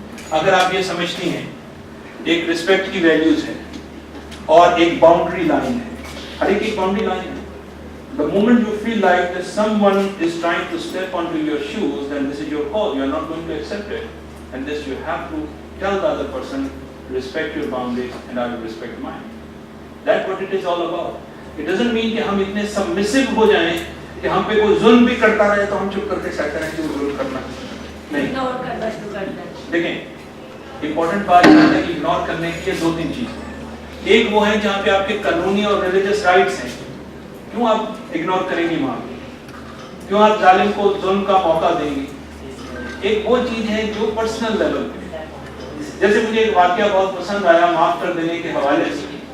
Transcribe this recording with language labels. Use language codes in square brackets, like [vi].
[ur] اگر آپ یہ سمجھتی ہیں، ایک رسپیکٹ کی ویلیوز ہے اور ایک باؤنڈری لائن ہے. ہر ایک باؤنڈری لائن ہے. [en] The moment you feel like that someone is trying to step onto your shoes, then this is your call. You are not going to accept it. And this you have to tell the other person, respect your boundaries and I will respect mine. That's what it is all about. It doesn't mean [ur] کہ ہم اتنے submissive ہو جائیں کہ ہم پہ کوئی ظلم بھی کرتا رہے تو ہم چپ کر کے سہتے رہیں کہ وہ ظلم کرنا نہیں. دیکھیں امپورٹنٹ بات یہ ہے کہ اگنور کرنے کی دو تین چیزیں. ایک وہ ہے جہاں پہ آپ کے قانونی اور ریلیجس رائٹس ہیں، کیوں آپ اگنور کریں گی وہاں؟ کیوں آپ ظالم کو ظلم کا موقع دیں گی؟ ایک وہ چیز ہے جو پرسنل لیول پہ، جیسے مجھے ایک واقعہ بہت پسند آیا معاف کر دینے کے حوالے سے.